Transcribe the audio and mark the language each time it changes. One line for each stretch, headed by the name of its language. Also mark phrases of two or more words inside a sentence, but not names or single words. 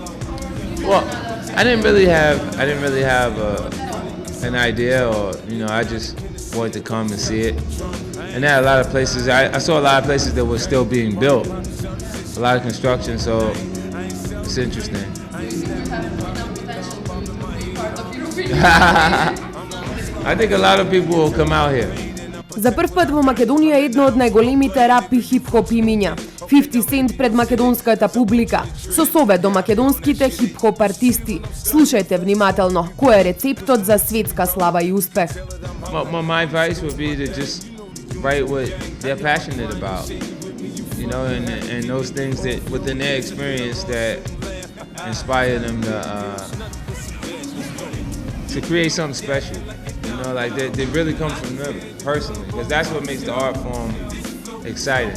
English: Well, I didn't really have an idea, or you know, I just wanted to come and see it. And there are a lot of places. I saw a lot of places that were still being built, a lot of construction. So it's interesting. I think a lot of people will come out here.
Macedonian: За прв пат во Македонија е едно од најголемите рап и хип-хоп имиња. 50 Cent пред македонската публика, со совет до македонските хип-хоп артисти. Слушајте внимателно, кој е рецептот за светска слава и успех.
English: My advice would be to just write what they're passionate about, you know, and those things that within their experience that inspire them to create something special. You know, like they really come from them personally, because that's what makes the art form exciting.